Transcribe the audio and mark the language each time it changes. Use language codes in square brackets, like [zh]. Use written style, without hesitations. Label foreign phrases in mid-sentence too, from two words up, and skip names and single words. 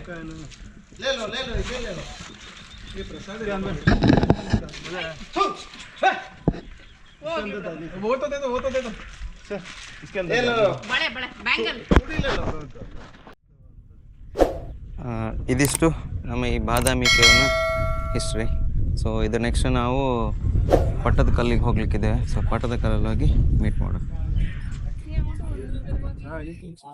[hi] ले लो इसे ले लो, ये प्रसाद है। वो तो दे दो इसके अंदर ले लो, बड़े बैंगल ले लो. [kn] ಇದಿಷ್ಟು ನಮ್ಮ ಈ ಬಾದಾಮಿ [en] cave's history. [kn] ಸೊ ಇದು ನೆಕ್ಸ್ಟ್ ನಾವು ಪಟ್ಟದ ಕಲ್ಲಿಗೆ ಹೋಗ್ಲಿಕ್ಕಿದೆ. ಸೊ ಪಟ್ಟದ ಕಲ್ಲಲ್ಲಿ ಹೋಗಿ ಮೀಟ್ ಮಾಡೋಣ.